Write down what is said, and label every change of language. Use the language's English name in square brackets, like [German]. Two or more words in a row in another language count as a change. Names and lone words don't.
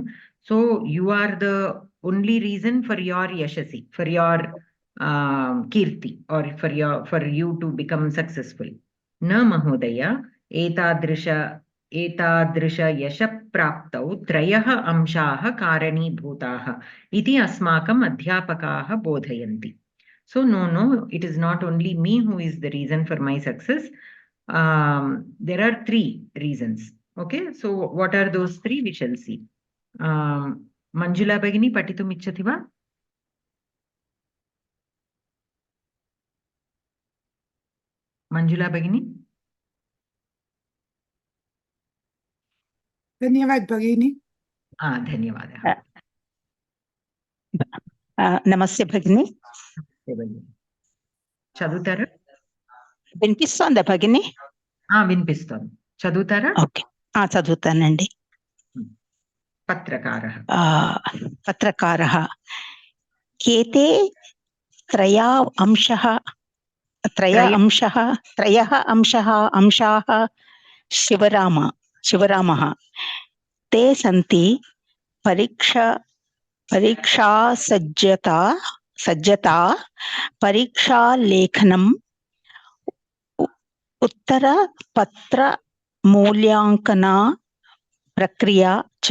[English] So you are the only reason for your yashasi, for your kirti, or for you to become successful. [Sanskrit] न महोदय एतादृश यश प्राप्तौ त्रयः अंशाः कारणीभूताः इति अस्माकम् अध्यापकाः बोधयन्ति. [English] So no, it is not only me who is the reason for my success. There are 3 reasons. Okay, so what are those 3? We shall see. [Sanskrit] Manjula भगिनि पठितुम् इच्छति वा? Manjula Bhagini? धन्यवाद भगिनी. धन्यवादः. [Telugu] నమస్తే భగిని. చదువుతారా? వినిపిస్తోందా భగిని? వినిపిస్తోంది. చదువుతారా? ఓకే, చదువుతానండి. [Sanskrit] పత్రకారः కేతే त्रयः अंशाः शिवरामः ते सन्ति परीक्षासज्जता परीक्षालेखनम् उत्तरपत्रमूल्यांकना प्रक्रिया च.